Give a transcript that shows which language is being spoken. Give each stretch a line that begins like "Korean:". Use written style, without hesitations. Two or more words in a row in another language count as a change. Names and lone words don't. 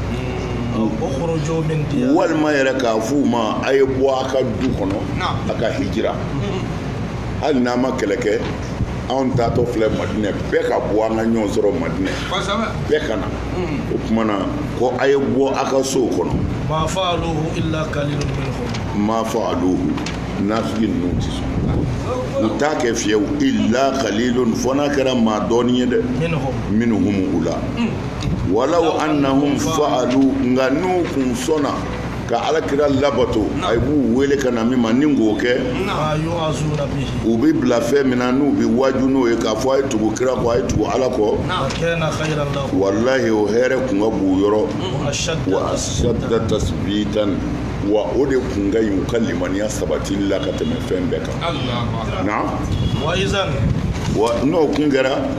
Bambara: walima yɛrɛ k'a f'u ma a ye bɔ a ka du kɔnɔ a ka hijira hali n'a ma kɛlɛ kɛ anw taatɔ filɛ Madinɛ bɛɛ ka bɔ an ka ɲɔgɔn sɔrɔ Madinɛ bɛɛ ka na o kumana ko a ye bɔ a ka sow kɔnɔ
Arabic: ما فعلوه إلا قليل منهم ما فعلوه
Bambara: nafigi ninnu tɛ sɔn u t'a kɛ fiyewu
Arabic: إلا قليل
Bambara: fo n'a kɛra maa dɔɔni ye dɛ minhum u la
Arabic: ولو أنهم
Bambara: fa'alu nga n'u kun sɔnna ka alakira labato a b'u wele ka na min ma ni k'o kɛ u bɛ bila fɛn min na n'u bɛ waju n'o ye k'a fɔ a ye tugu kira kɔ a ye tugu ala kɔ walahi o hɛrɛ kun ka b'u yɔrɔ
Arabic: وأشد تثبيتا
Bambara: wa o de kun ka ɲi u ka limaniya sabatili la ka tɛmɛ fɛn bɛɛ kan na wa n'o kun kɛra